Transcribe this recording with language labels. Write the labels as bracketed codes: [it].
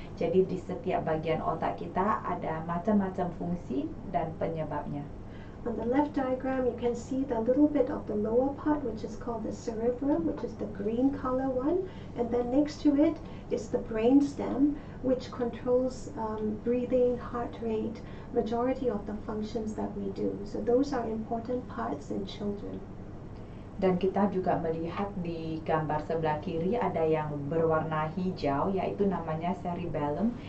[id] Jadi di setiap bagian otak kita ada macam-macam fungsi dan penyebabnya. [en] On the left diagram, you can see the little bit of the lower part, which is called the cerebrum, which is the green color one. And then next to it is the brainstem, which controls breathing, heart rate, majority of the functions that we do. So those are important parts in children. [id] Dan kita juga melihat di gambar sebelah kiri ada yang berwarna hijau, yaitu namanya cerebellum.